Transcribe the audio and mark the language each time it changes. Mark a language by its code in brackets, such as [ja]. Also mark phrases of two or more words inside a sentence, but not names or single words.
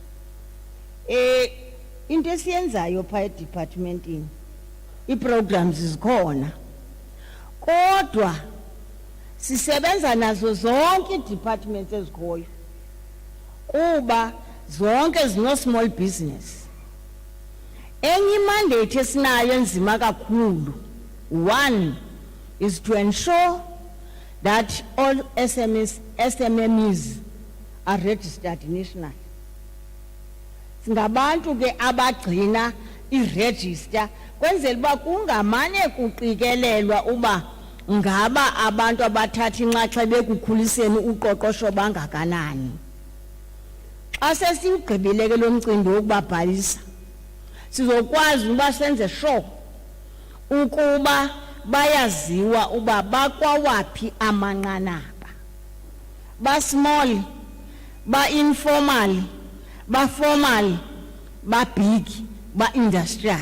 [xh] Into esiyenzayo pha edepartmentini iprograms zikhona kodwa sisebenza nazo zonke idepartments ezikhoyo kuba zonke zino [en] small business. [xh] Enye mandate esinayo enzima kakhulu, [en] one is to ensure that all SMMEs are registered nationally. [xh] Singabantu ke abagcina iregister kwenzela uba kungamane kuqikelelwa uba ngaba abantu abathatha inxaxheba ekukhuliseni uqoqosho bangakanani. Xa sesiwugqibile ke lo mcimbi wokubabhalisa sizokwazi uba senze sure ukuba bayaziwa uba bakwawaphi amanqanaba, ba small, ba informal, ba formal, ba big, ba industrial.